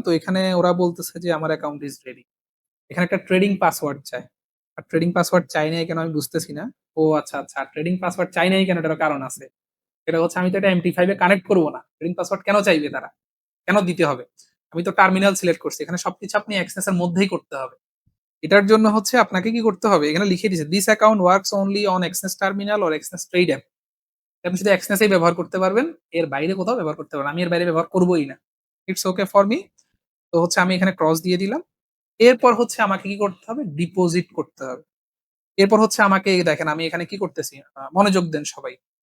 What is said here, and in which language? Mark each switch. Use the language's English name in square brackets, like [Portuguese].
[Bangla] তো এখানে ওরা বলতেছে যে আমার অ্যাকাউন্ট ইস রেডি। এখানে একটা ট্রেডিং পাসওয়ার্ড চায়। আর ট্রেডিং পাসওয়ার্ড চাই নাই কেন আমি বুঝতেছি না। ও আচ্ছা, আচ্ছা। ট্রেডিং পাসওয়ার্ড চাই নাই কেন এটারও কারণ আছে। সেটা হচ্ছে আমি তো এটা MT5 এ কানেক্ট করব না। ট্রেডিং পাসওয়ার্ড কেন চাইবে তারা? কেন দিতে হবে? আমি তো টার্মিনাল সিলেক্ট করছি। এখানে সবকিছু আপনি অ্যাক্সেস এর মধ্যেই করতে হবে। এটার জন্য হচ্ছে আপনাকে কি করতে হবে? এখানে লিখে দিয়েছে, [English] "This account works only on Exness terminal or Exness Trade app." [Bangla] আপনি শুধু Exness এই ব্যবহার করতে পারবেন। এর বাইরে কোথাও ব্যবহার করতে পারবেন না। আমি এর বাইরে ব্যবহার করবই না। [English] It's okay for me. [Bangla] তো হচ্ছে আমি এখানে ক্রস দিয়ে দিলাম। এরপর হচ্ছে আমাকে কি করতে হবে? ডিপোজিট করতে হবে। এরপর হচ্ছে আমাকে এই দেখেন আমি এখানে কি করতেছি? মনোযোগ দেন সবাই।